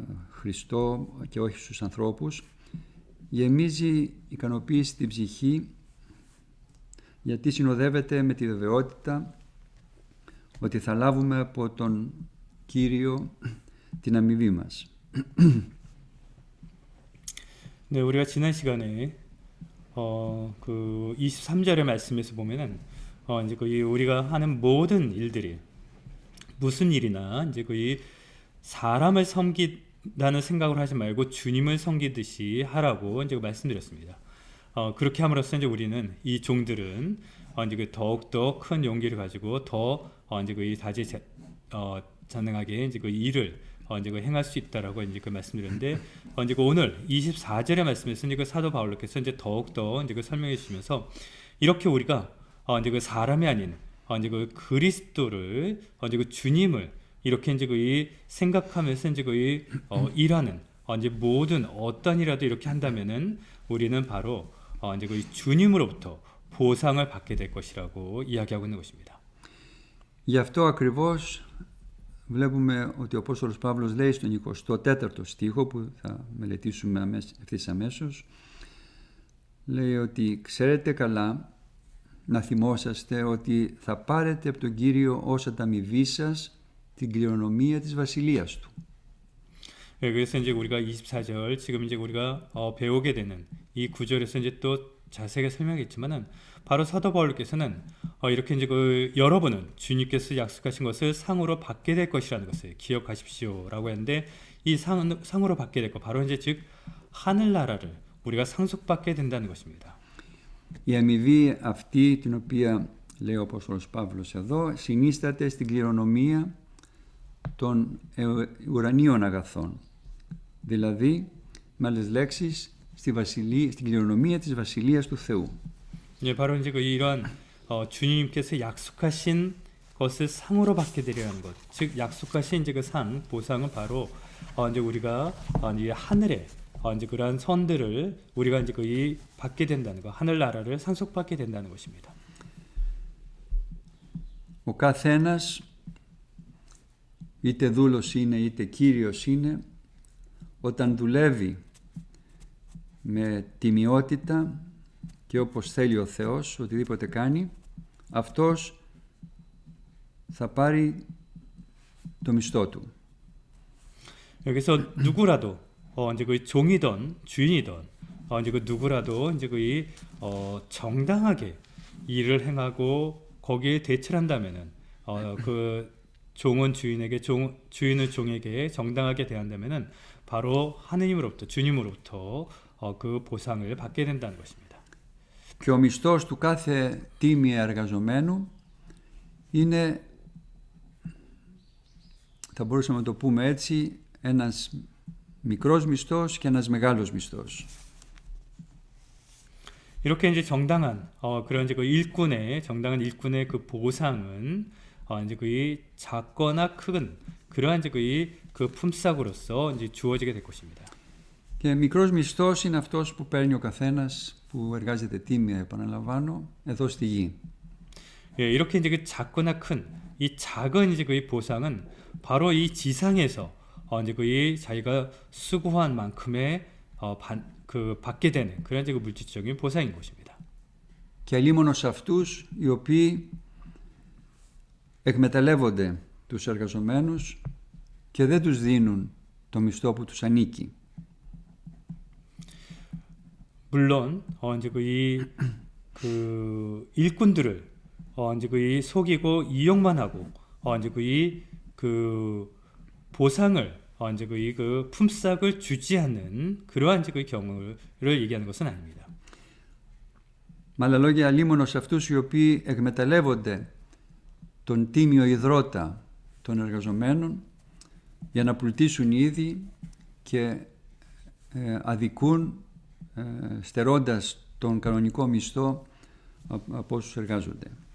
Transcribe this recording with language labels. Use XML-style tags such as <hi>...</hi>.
<el>Χριστό και όχι στους ανθρώπους, γεμίζει ικανοποίηση στην ψυχή, γιατί συνοδεύεται με τη βεβαιότητα ότι θα λάβουμε από τον Κύριο την αμοιβή μας.</el> <ko>네, 우리가 지난 시간에 그 23절의 말씀에서 보면은 이제 우리가 하는 모든 일들이 무슨 일이나 이제 사람을 섬긴다는 생각을 하지 말고 주님을 섬기듯이 하라고 이제 말씀드렸습니다. 그렇게 함으로써 이제 우리는 이 종들은 이제 더욱더 큰 용기를 가지고 더 이제 다재다능하게 이제 일을 이제 행할 수 있다라고 이제 말씀드렸는데, 이제 오늘 24절의 말씀에서 이제 사도 바울께서 이제 더욱더 이제 설명해 주시면서 이렇게 우리가 이제 그 사람이 아닌 이제 그 그리스도를 이제 그 주님을 이렇게 이제 그 생각하면서 이제 그 일하는 이제 모든 어떤 일이라도 이렇게 한다면은 우리는 바로 이제 그 주님으로부터 보상을 받게 될 것이라고 이야기하고 있는 것입니다.</ko> <el>Γι' αυτό ακριβώς βλέπουμε ότι ο Απόστολος Παύλος λέει στον 24ο στίχο που θα μελετήσουμε ευθύς αμέσως, λέει ότι ξέρετε καλά να θυμόσαστε ότι θα πάρετε από τον Κύριο ως ανταμοιβή σας την κληρονομία της βασιλείας Του.</el> <ko>그래서 이제 우리가 24절 지금 이제 우리가 배우게 되는 이 구절에서 이제 또 자세하게 설명했지만은 바로 사도 바울께서는 이렇게 이제 그 여러분은 주님께서 약속하신 것을 상으로 받게 될 것이라는 것을 기억하십시오라고 했는데 이 상으로 받게 될 것 바로 이제 즉 하늘나라를 우리가 상속받게 된다는 것입니다.</ko> <el>Η αμοιβή αυτή την οποία λέει ο Απόστολος Παύλος εδώ συνίσταται στην κληρονομία των ουρανίων αγαθών, δηλαδή με άλλες λέξεις στην κληρονομία της βασιλείας του Θεού.</el> <ko>예, 바로 이제 그 이런 주님께서 약속하신 것을 상으로 받게 되려는 것, 즉 약속하신 이제 그 상 보상은 바로 이제 우리가 이제 하늘에 이제 그러한 선들을 우리가 이제 거의 받게 된다는 것, 하늘 나라를 상속받게 된다는 것입니다.</ko> <el>Ο καθένας, είτε δούλος είναι είτε κύριος είναι, όταν δουλεύει με τιμιότητα και όπως θέλει ο Θεός, οτιδήποτε κάνει, αυτός θα πάρει το μισθό του.</el> <ko>여기서 누구라도 이제 그 종이든 주인이든 이제 그 누구라도 이제 그 정당하게 일을 행하고 거기에 대처한다면은 그 종은 주인에게 주인은 종에게 정당하게 대한다면은 바로 하느님으로부터 주님으로부터 그 보상을 받게 된다는 것입니다.</ko> <el>Και ο μισθός του κάθε τίμια εργαζομένου είναι, θα μπορούσαμε να το πούμε έτσι, ένας μικρός μισθός και ένας μεγάλος μισθός.</el> <ko>이렇게 이제 정당한 그런 이제 그 일꾼의 정당한 일꾼의 그 보상은 이제 그 작거나 큰 그러한 이제 그 품삯으로서 이제 주어지게 될 것입니다.</ko> <el>Και μικρός μισθός είναι αυτός που παίρνει ο καθένας που εργάζεται τίμια, επαναλαμβάνω, εδώ στη γη.</el> <ko>예, 이렇게 이제 그 작거나 큰 이 작은 이제 그 보상은 바로 이 지상에서 이제 그 자기가 수고한 만큼의 그 받게 되는 그런 이제 그 물질적인 보상인 것입니다.</ko> <el>Και αλίμονος αυτούς οι οποίοι εκμεταλλεύονται τους εργαζομένους και δεν τους δίνουν το μισθό που τους ανήκει.</el> <ko>물론 이제 그 일꾼들을 이제 그 속이고 이용만 하고 이제 그 보상을 이제 그 품삯을 주지 않는 그러한 이제 그 경우를 얘기하는 것은 아닙니다.</ko> <el>Με άλλα λόγια, αλίμονος αυτούς οι οποίοι εκμεταλλεύονται τον τίμιο ιδρώτα των εργαζομένων για να πλουτίσουν οι ίδιοι και αδικούν στερώντας τον κανονικό μισθό από όσους εργάζονται.</el>